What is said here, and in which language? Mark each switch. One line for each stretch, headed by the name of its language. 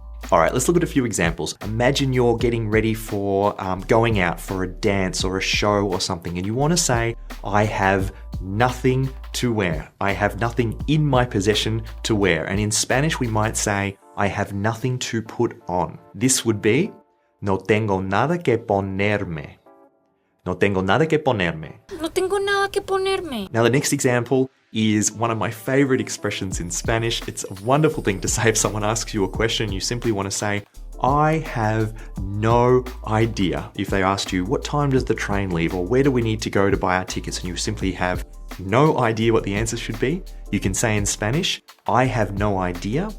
English: All right, let's look at a few examples. Imagine you're getting ready for going out for a dance or a show or something, and you want to say, I have nothing to wear. I have nothing in my possession to wear. And in Spanish, we might say, I have nothing to put on. This would be,
Spanish: no tengo nada que ponerme. No tengo nada que ponerme. No tengo nada que ponerme.
English: Now, the next example is one of my favorite expressions in Spanish. It's a wonderful thing to say if someone asks you a question. You simply want to say, I have no idea. If they asked you, what time does the train leave, or where do we need to go to buy our tickets, and you simply have no idea what the answer should be, you can say in Spanish, I have no idea.